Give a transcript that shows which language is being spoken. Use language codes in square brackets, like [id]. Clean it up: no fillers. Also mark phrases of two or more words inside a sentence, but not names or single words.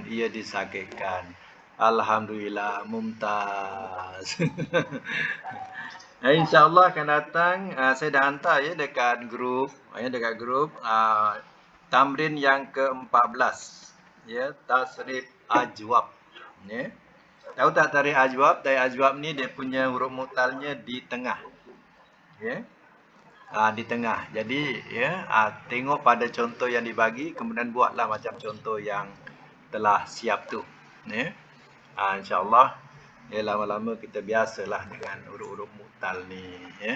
[ms] Ia disakitkan. Alhamdulillah, mumtaz. InsyaAllah akan datang, saya dah hantar ya dekat grup, tamrin yang ke-14, ya, [ar] tasrif ajwab, [ms] ya. Tahu tak [ar] tasrif ajwab? Tasrif ajwab [ms] ni dia punya huruf mu'talnya di tengah, ya. Di tengah. Jadi ya, tengok pada contoh yang dibagi, kemudian buatlah macam contoh yang telah siap tu, ya. InsyaAllah ya, lama-lama kita biasalah dengan huruf-huruf mu'tal ni, ya.